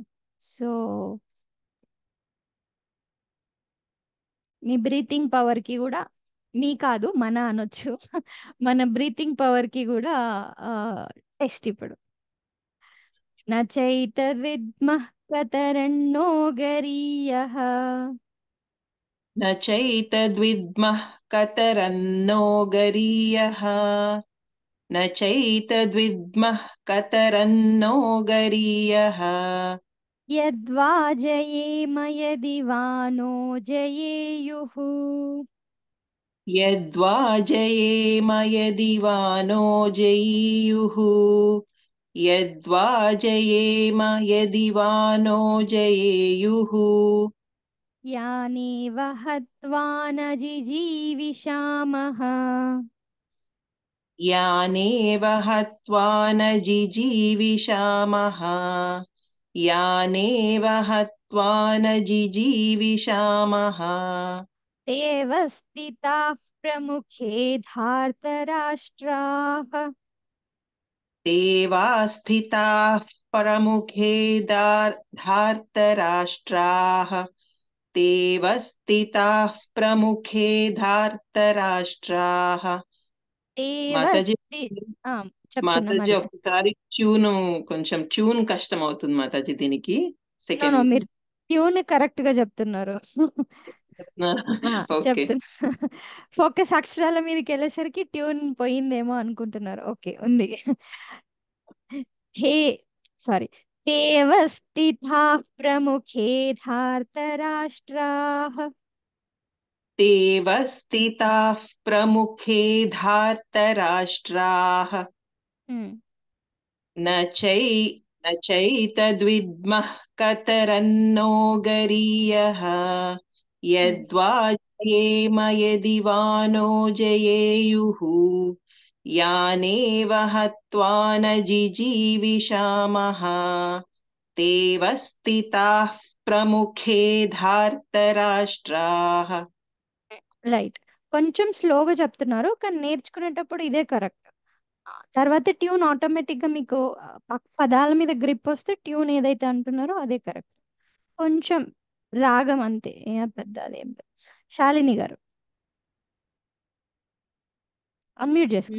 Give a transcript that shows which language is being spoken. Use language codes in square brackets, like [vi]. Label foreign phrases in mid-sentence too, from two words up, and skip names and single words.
[te] సో మీ [en] breathing power [te] కి కూడా, మీ కాదు మన అనొచ్చు, మన [en] breathing power [te] కి కూడా టెస్ట్ ఇప్పుడు. [sa] నచైతద్విద్మః కతరన్నో గరీయః न चैतद्विद्मः कतरन्नो गरीयः न चैतद्विद्मः कतरन्नो गरीयः యద్వా జయేమ యది వా నో జయేయుః यद्वा जयेम यदि वा नो जयेयुः यद्वा जयेम यदि वा नो जयेयुः యానేవ హత్వా న జిజీవిషామః यानेव हत्वा न जिजीविषामः यानेव हत्वा न जिजीविषामः తేవ స్థితాః ప్రముఖే ధార్తరాష్ట్రాః देवा स्थिताः प्रमुखे धार्तराष्ट्राः देव स्थिताः प्रमुखे धार्तराष्ट्राः. తేవ [te] మాతాజీ చెప్తున్నా మాతాజీ మళ్ళీ. ఒకసారి కొంచెం ట్యూన్ కష్టం అవుతుంది మాతాజీ దీనికి. సెకండ్ మీరు ట్యూన్ కరెక్ట్ గా చెప్తున్నారు. ఓకే చెప్తున్నా. ఫోకస్ అక్షరాల మీదకి వెళ్ళేసరికి ట్యూన్ పోయిందేమో అనుకుంటున్నారు. ఓకే, ఉంది. హే సారీ [sa] తేవ స్థితాః ప్రముఖే ధార్తరాష్ట్రాః देव स्थिताः प्रमुखे धार्तराष्ट्राः न चैतद्विद्मः कतरन्नो गरीयः यद्वा जयेम यदि वा नो जयेयुः यानेव हत्वा न जिजीविषामः तेव स्थिताः प्रमुखे धार्तराष्ट्राः. [te] రైట్. కొంచెం స్లోగా చెప్తున్నారు కానీ నేర్చుకునేటప్పుడు ఇదే కరెక్ట్. తర్వాత ట్యూన్ ఆటోమేటిక్ గా మీకు పదాల మీద గ్రిప్ వస్తే ట్యూన్ ఏదైతే అంటున్నారో అదే కరెక్ట్. కొంచెం రాగం అంతే, పెద్ద అదేం లేదు. శాలిని గారు అన్మ్యూట్